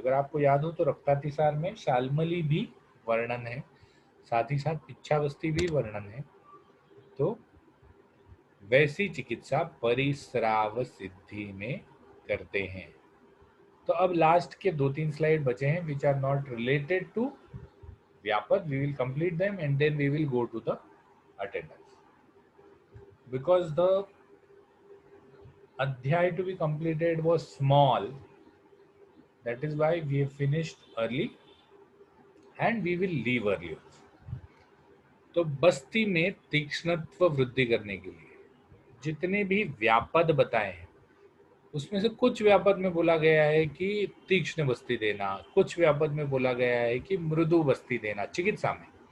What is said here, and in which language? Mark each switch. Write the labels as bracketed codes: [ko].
[hi] अगर आपको याद हो तो रक्तातिसार में शालमली भी वर्णन है, साथ ही साथ इच्छावस्ती भी वर्णन है। तो वैसी चिकित्सा परिस्राव सिद्धि में करते हैं। तो अब लास्ट के 2-3 स्लाइड बचे हैं [en] which are not related to [hi] व्यापक. [en] We will complete them and then we will go to the attendance. Because the adhyay to be completed was small, That is why we have finished early and we will leave early. [hi] तो बस्ती में तीक्ष्णत्व वृद्धि करने के लिए जितने भी व्यापद बताए हैं उसमें से कुछ व्यापद में बोला गया है कि तीक्ष्ण बस्ती देना, कुछ व्यापद में बोला गया है कि मृदु बस्ती देना चिकित्सा में।